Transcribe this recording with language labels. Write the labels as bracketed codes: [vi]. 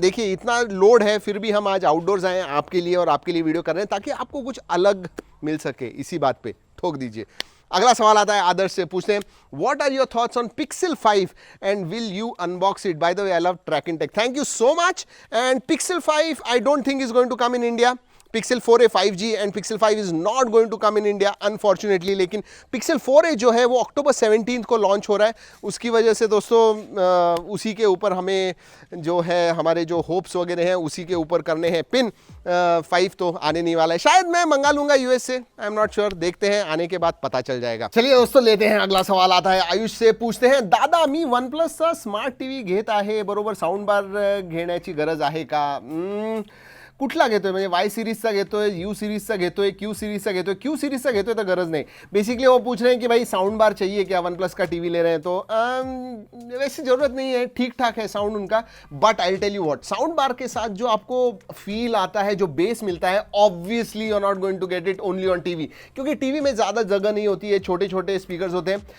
[hi] देखिए इतना लोड है फिर भी हम आज आउटडोर्स आए हैं आपके लिए और आपके लिए वीडियो कर रहे हैं ताकि आपको कुछ अलग मिल सके। इसी बात पे ठोक दीजिए। अगला सवाल आता है आदर्श से, पूछते हैं [en] What are your thoughts on Pixel 5 and will you unbox it? By the way I love Trakin Tech, thank you so much. And Pixel 5 I don't think is going to come in India. Pixel 4a 5G and Pixel 5 is not going to come in India unfortunately, [hi] लेकिन Pixel 4a जो है वो अक्टूबर 17 को launch हो रहा है। उसकी वजह से दोस्तों उसी के ऊपर हमें जो है हमारे जो होप्स वगैरह हैं उसी के ऊपर करने हैं पिन। 5 तो आने नहीं वाला है, शायद मैं मंगा लूंगा यूएस से, [en] I am not sure, [hi] देखते हैं आने के बाद पता चल जाएगा। चलिए दोस्तों लेते हैं अगला सवाल आता है आयुष से, पूछते हैं [mr] दादा मी OnePlus चा स्मार्ट टीव्ही घेत आहे बरोबर साऊंड बार घेण्याची गरज आहे का? कुठला घेतोय म्हणजे वाय सिरीजचा घेतोय, यू सिरीजचा घेतोय, क्यू सिरीजचा घेतोय? क्यू सिरीजचा घेतोय तर गरज नहीं। [hi] बेसिकली वो पूछ रहे हैं कि भाई साउंड बार चाहिए क्या, OnePlus का टीवी ले रहे हैं तो वैसे ज़रूरत नहीं है, ठीक ठाक है साउंड उनका। [en] but I tell you what, [hi] sound bar के साथ जो आपको फील आता है, जो बेस मिलता है, [en] obviously you are not going to get it only on TV, [hi] क्योंकि टीवी में ज़्यादा जगह नहीं होती है, छोटे छोटे स्पीकर्स होते हैं।